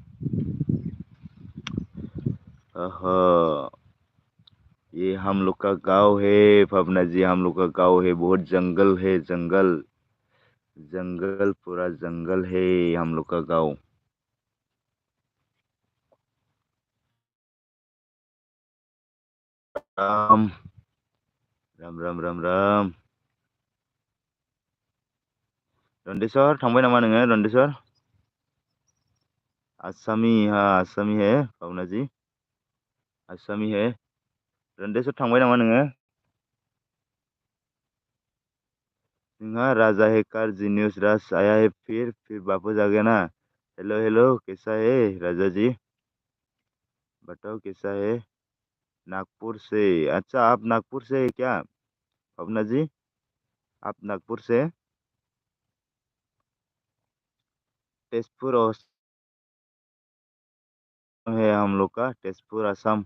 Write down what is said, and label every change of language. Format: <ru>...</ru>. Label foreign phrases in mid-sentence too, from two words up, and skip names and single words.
<hi>ये हम लोग का गांव है भावना जी हम लोग का गांव है बहुत जंगल है जंगल जंगल पूरा जंगल है हम लोग का गांव। राम राम राम राम राम।</hi> <brx>रन्देस्वर थांबाय नामा नोङो रन्देस्वर?</brx> <hi>आसामी हाँ आसामी है भावना जी आसामी है।</hi> <brx>रन्देस्वर थांबाय नामा नोङो?</brx> <hi>जोंहा राजा है कार जीनियस राज आया है फिर वापस आ गया ना। हेलो हेलो कैसा है राजा जी बताओ कैसा है? नागपुर से अच्छा आप नागपुर से है क्या भावना जी? आप नागपुर से? तेजपुर है हम लोग का तेजपुर असम।</hi>